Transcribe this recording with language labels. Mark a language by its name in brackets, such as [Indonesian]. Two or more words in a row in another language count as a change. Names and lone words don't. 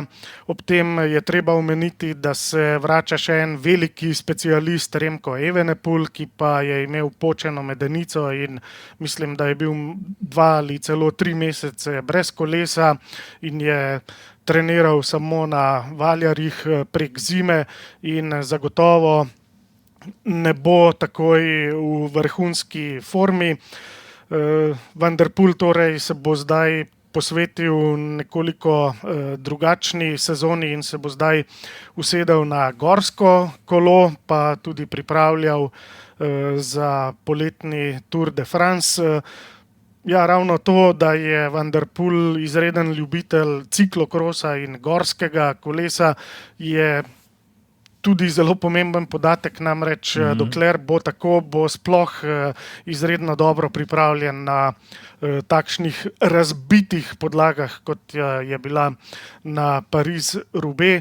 [Slovenian] Ob tem je treba omeniti, da se vrača še en veliki specialist Remco Evenepoel, ki pa je imel počeno medenico in mislim, da je bil 2 ali celo 3 mesece brez kolesa in je treniral samo na valjarjih prek zime in zagotovo ne bo takoj v vrhunski formi. Van der Poel torej se bo zdaj posvetil nekoliko drugačni sezoni in se bo zdaj usedel na gorsko kolo, pa tudi pripravljal za poletni Tour de France. Ja, ravno to, da je Van der Poel izreden ljubitelj ciklokrosa in gorskega kolesa, je tudi zelo pomemben podatek, namreč dokler bo tako, bo sploh izredno dobro pripravljen na takšnih razbitih podlagah, kot je bila na Pariz-Roubaix.